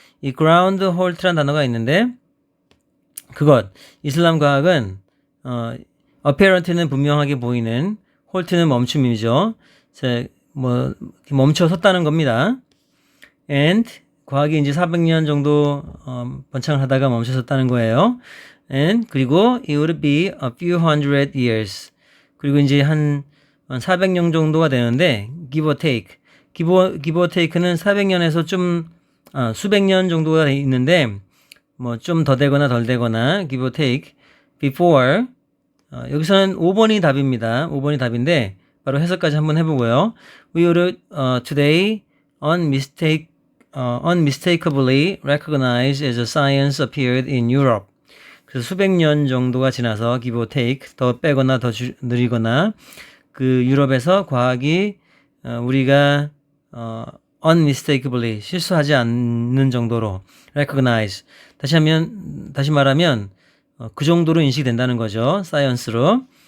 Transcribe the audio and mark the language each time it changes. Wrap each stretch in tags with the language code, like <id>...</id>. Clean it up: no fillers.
<ko>이 ground halt라는 단어가 있는데 이슬람 과학은 apparent는 분명하게 보이는, halt는 멈춤이죠. 멈춰 섰다는 겁니다. and 과학이 이제 400년 정도 번창을 하다가 멈춰 섰다는 거예요.</ko> <en>and 그리고 it would be a few hundred years.</en> <ko>그리고 이제 한 400년 정도가 되는데</ko> <en>give or take.</en> <ko>give or take는 400년에서 좀 수백 년 정도가 있는데 뭐 좀 더 되거나 덜 되거나 give or take before 여기서는 5번이 답입니다. 5번이 답인데 바로 해석까지 한번 해보고요.</ko> <en>We would today unmistakably recognized as a science appeared in Europe.</en> <ko>그래서 수백 년 정도가 지나서 give or take 더 빼거나 더 느리거나 그 유럽에서 과학이 우리가 unmistakably 실수하지 않는 정도로 recognize 다시 말하면 그 정도로 인식된다는 거죠. 사이언스로.</ko>